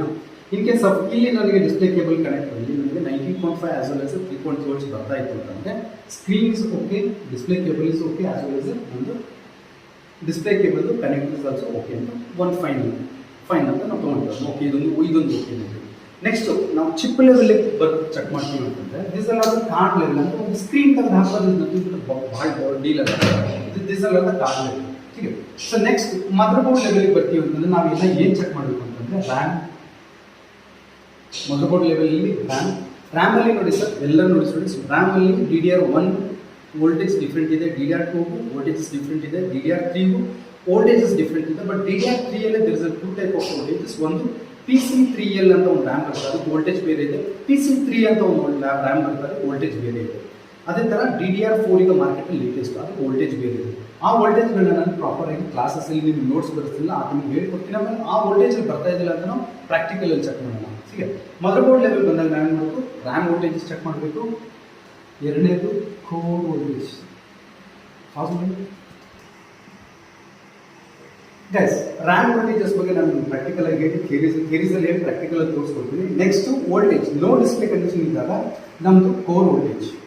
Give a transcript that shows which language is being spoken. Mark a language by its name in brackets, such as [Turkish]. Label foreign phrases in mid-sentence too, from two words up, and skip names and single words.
[English] in case of [Kannada] ಇಲ್ಲಿ ನನಗೆ ಡಿಸ್ಪ್ಲೇ ಕೇಬಲ್ ಕನೆಕ್ಟರಲ್ಲಿ ನನಗೆ [English] 19.5 as well as 3.3 volts [Kannada] ಬರ್ತಾ ಇತ್ತು ಅಂತಂದರೆ [English] screen is OK, display cable is OK, as well as [Kannada] ಒಂದು [English] display cable connect is also OK [Kannada] ಅಂತ ಒಂದು ಫೈನ್ ಅಂತ ನಾವು ತೊಗೊಳ್ತೀವಿ. ಓಕೆ, ಇದೊಂದು ಓಕೆ ಅಂತ. ನೆಕ್ಸ್ಟ್ ನಾವು [English] chip level check [Kannada] ಮಾಡ್ತೀವಿ ಅಂತಂದರೆ [English] this all card level [Kannada] ಅಂತ ಒಂದು ಸ್ಕ್ರೀನ್ ತೆಗೆದು ಹಾಕೋದು ಭಾಳ ಡೀಲ್ ಅಲ್ಲ. [English] this all card level. [Hindi] ठीक है. [Kannada] ಸೊ [English] next mother board [Kannada] ಲೆವೆಲ್ಗೆ ಬರ್ತೀವಿ ಅಂತಂದರೆ ನಾವೆಲ್ಲ ಏನು ಚೆಕ್ ಮಾಡಬೇಕು ಅಂತಂದರೆ ಮದರ್ ಬೋರ್ಡ್ ಲೆವೆಲಲ್ಲಿ ರ್ಯಾಮಲ್ಲಿ ನೋಡಿ ಸರ್, ಎಲ್ಲ ನೋಡಿ ಸ್ಟೂಡೆಂಟ್ಸ್, ರ್ಯಾಮಲ್ಲಿ [English] DDR1 voltage different [Kannada] ಇದೆ, [English] DDR2 voltages different [Kannada] ಇದೆ, [English] DDR3 voltages different [Kannada] ಇದೆ. [English] ಬಟ್ DDR3 there is a two type of voltages. [Kannada] ಒಂದು PC3L ಅಂತ ಒಂದು ರ್ಯಾಮ್ ಬರ್ತದೆ, ಅದಕ್ಕೆ ವೋಲ್ಟೇಜ್ ಬೇರೆ ಇದೆ. PC3 ಅಂತ ಒಂದು ರ್ಯಾಮ್ ಬರ್ತದೆ, ವೋಲ್ಟೇಜ್ ಬೇರೆ ಇದೆ. ಅದೇ ಥರ DDR4 ಈಗ ಮಾರ್ಕೆಟಲ್ಲಿ ಲೇಟೆಸ್ಟ್, ಅದಕ್ಕೆ ವೋಲ್ಟೇಜ್ ಬೇರೆ ಇದೆ. ಆ ವೋಲ್ಟೇಜ್ಗಳನ್ನ ನಾನು ಪ್ರಾಪರಾಗಿ ಕ್ಲಾಸಸ್ಸಲ್ಲಿ ನಿಮ್ಗೆ ನೋಟ್ಸ್ ಬರ್ತಿಲ್ಲ, ಅದು ನಿಮ್ಗೆ ಹೇಳ್ಕೊಡ್ತೀನಿ. ಆಮೇಲೆ ಆ ವೋಲ್ಟೇಜಲ್ಲಿ ಬರ್ತಾ ಇದ್ದಿಲ್ಲ ಅಂತ ನಾವು ಪ್ರಾಕ್ಟಿಕಲಲ್ಲಿ ಚೆಕ್ ಮಾಡೋಣ. [Hindi] ठीक है. [English] mother board level [Kannada] ಬಂದಾಗ ನಾವು ಏನು ಮಾಡಬೇಕು, [English] RAM voltages check [Kannada] ಮಾಡಬೇಕು. ಎರಡನೇದು [English] core voltage. [Kannada] ಗೈಸ್, [English] RAM voltages [Kannada] ಬಗ್ಗೆ ನಾನು ಪ್ರಾಕ್ಟಿಕಲ್ ಆಗಿ ಹೇಳಿ ಥಿಯರೀಸಲ್ಲಿ ಹೇಳಿ ಪ್ರಾಕ್ಟಿಕಲ್ ಆಗಿ ತೋರಿಸ್ಕೊಡ್ತೀನಿ. [English] next voltage, no display condition [Kannada] ಇದ್ದಾಗ ನಮ್ಮದು [English] core voltage.